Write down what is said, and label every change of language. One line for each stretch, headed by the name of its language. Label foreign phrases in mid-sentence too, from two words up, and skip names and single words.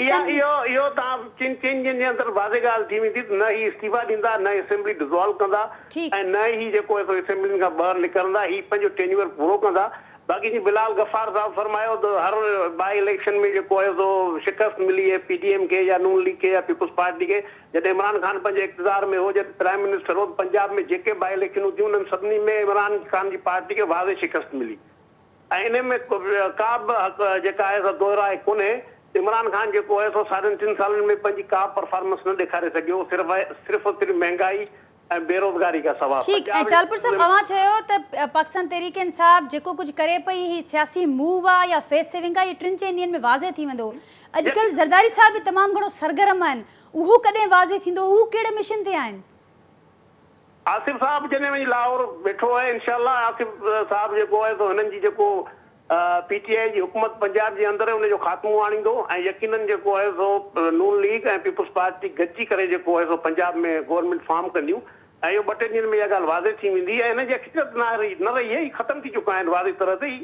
Sindhi: इहो तव्हां चीन जे अंदरि वाज़े ॻाल्हि थी वेंदी न ही इस्तीफ़ा ॾींदा, न असेंबली डिज़ोल्व कंदा ऐं न ही जेको आहे असेंबली खां ॿाहिरि निकिरंदा। ही पंहिंजो टेन्यूअर पूरो कंदा। बाक़ी जी बिलाल गफ़ार साहब फरमायो त हर
English: by election
Sindhi: में जेको आहे सो शिकस्त मिली है PDM के या नून लीग के या पीपुल्स पार्टी के। जॾहिं इमरान खान पंहिंजे इक़्तिदार में हो, जॾहिं
English: prime minister
Sindhi: हो, पंजाब में जेके बाई इलेक्शनूं थियूं उन्हनि सभिनी में इमरान खान जी पार्टी खे वाज़े शिकस्त मिली ऐं इन में का बि जेका आहे सो दोहराए कोन्हे। इमरान खान जेको आहे सो 3.5 सालनि में पंहिंजी का परफॉर्मेंस न ॾेखारे सघियो, सिर्फ़ु महंगाई ऐं बेरोज़गारी का सवाल।
Urdu: ٹھیک ہے,
Sindhi: टालपुर साहब अवां चयो त पाकिस्तान तहरीक इंसाफ जेको कुछ करे पई ही सियासी मूव आ या
English: face saving
Sindhi: आ, ये टिन इंडियन में वाज़े थी वेंदो। अॼुकल्ह ज़रदारी साहब भी तमाम घणो सरगर्म आहिनि, उहो कॾहिं वाज़े थींदो? उहो कहिड़े मिशन ते आहिनि? आसिफ साहब जॾहिं वञी लाहौर वेठो आहे इंशाअल्लाह आसिफ साहब जेको आहे सो हिननि जी जेको PTI जी हुकूमत पंजाब जे अंदरि उनजो ख़ात्मो आणींदो ऐं यकीनन जेको आहे सो नून लीग ऐं पीपुल्स पार्टी गॾिजी करे जेको आहे सो पंजाब में
English: government form
Sindhi: कंदियूं ऐं इहो 2-3 ॾींहंनि में इहा ॻाल्हि वाज़े थी वेंदी ऐं हिन जी हक़ीक़त न रही आहे, ख़तमु थी चुका आहिनि वाज़े तरह ते।